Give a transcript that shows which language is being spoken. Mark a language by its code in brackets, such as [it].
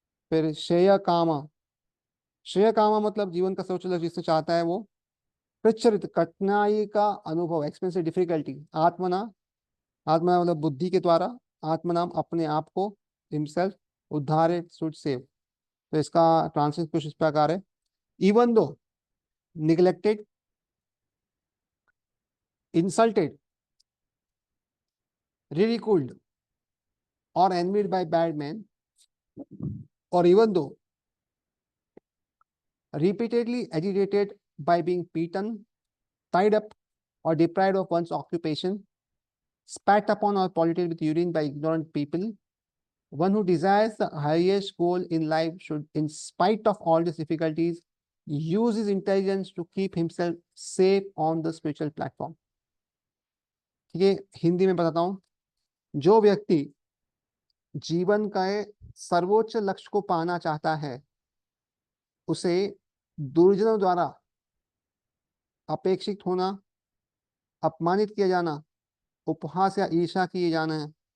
[hi] फिर श्रेय कामा। श्रेय कामा मतलब जीवन का सर्वोच्च लक्ष्य जिससे चाहता है वो। प्रचरित कठिनाई का अनुभव, एक्सपीरियंस डिफिकल्टी। आत्मना। आत्मना मतलब बुद्धि के द्वारा। आत्मनाम अपने आप को, हिमसेल्फ, उद्धारे शुड सेव। तो इसका ट्रांसलेट कुछ इस प्रकार है। [en] Even though neglected, insulted, ridiculed or envied by bad men, or even though repeatedly agitated by being beaten, tied up, or deprived of one's occupation, spat upon or polluted with urine by ignorant people, one who desires the highest goal in life should, in spite of all these difficulties, use his intelligence to keep himself safe on the spiritual platform. [hi] ठीक है, हिंदी में बताता हूँ। जो व्यक्ति जीवन का सर्वोच्च लक्ष्य को पाना चाहता है, उसे दुर्जनों द्वारा अपेक्षित होना, अपमानित किया जाना, उपहास या ईर्ष्या किए जाना है,